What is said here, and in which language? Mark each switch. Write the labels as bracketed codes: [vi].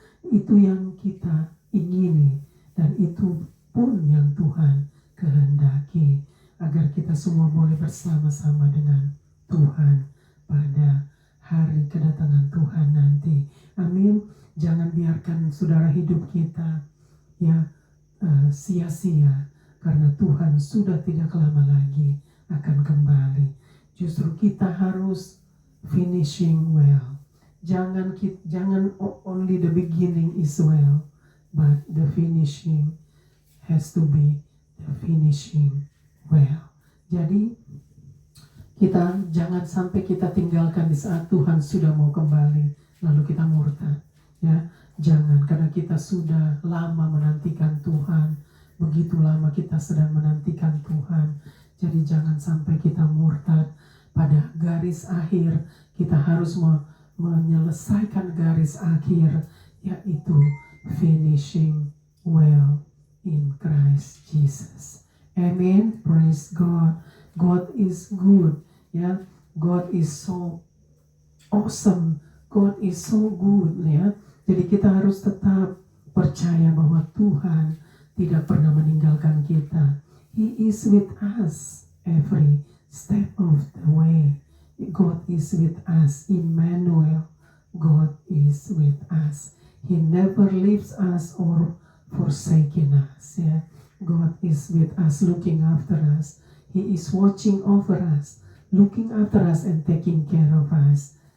[id] Itu yang kita ingini dan itu pun yang Tuhan kehendaki, agar kita semua boleh bersama-sama dengan Tuhan pada hari kedatangan Tuhan nanti. Amin. Jangan biarkan saudara hidup kita sia-sia, karena Tuhan sudah tidak lama lagi akan kembali. Justru kita harus [en] finishing well. [id] Jangan [en] only the beginning is well, but the finishing has to be the finishing well. [id] Jadi kita jangan sampai kita tinggalkan di saat Tuhan sudah mau kembali lalu kita murtad, ya. Jangan, karena kita sudah lama menantikan Tuhan, begitu lama kita sedang menantikan Tuhan. Jadi jangan sampai kita murtad. Pada garis akhir kita harus menyelesaikan garis akhir, yaitu [en] finishing well in Christ Jesus. Amen. Praise God. God is good. Ya, God is so awesome. God is so good. [id] Ya, jadi kita harus tetap percaya bahwa Tuhan tidak pernah meninggalkan kita. [en] He is with us every step of the way. God is with us. Emmanuel. God is with us. He never leaves us or forsaken us. Yeah. God is with us, looking after us. He is watching over us, looking after us and taking care of us.